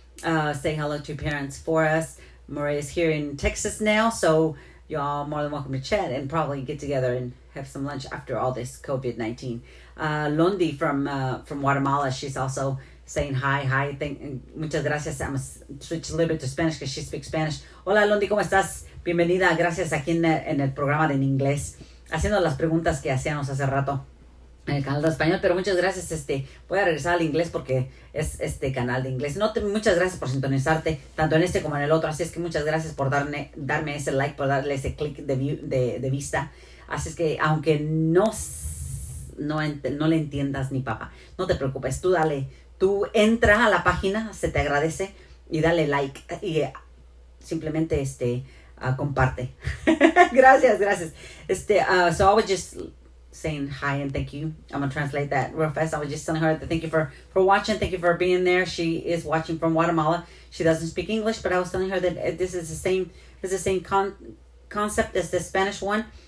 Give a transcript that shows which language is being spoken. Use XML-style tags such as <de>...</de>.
<en>Say hello to your parents for us. Maria's here in Texas now, so y'all more than welcome to chat and probably get together and have some lunch after all this COVID-19. Londi from Guatemala, she's also saying hi.</en> <es>Muchas gracias.</es> <en>I'm going to switch a little bit to Spanish because she speaks Spanish.</en> <es>Hola, Londi, ¿cómo estás? Bienvenida. Gracias aquí en el programa de en inglés, haciendo las preguntas que hacíamos hace rato en el canal de español, pero muchas gracias. Voy a regresar al inglés porque es canal de inglés. Muchas gracias por sintonizarte tanto en como en el otro, así es que muchas gracias por darme ese like, por darle ese clic de vista. Así es que aunque no le entiendas ni papá, no te preocupes, tú entra a la página, se te agradece, y dale like y simplemente comparte. Gracias.</es> <en>So I was just saying hi and thank you. I'm gonna translate that real fast. I was just telling her that thank you for watching. Thank you for being there. She is watching from Guatemala. She doesn't speak English, but I was telling her that this is the same concept as the Spanish one.</en>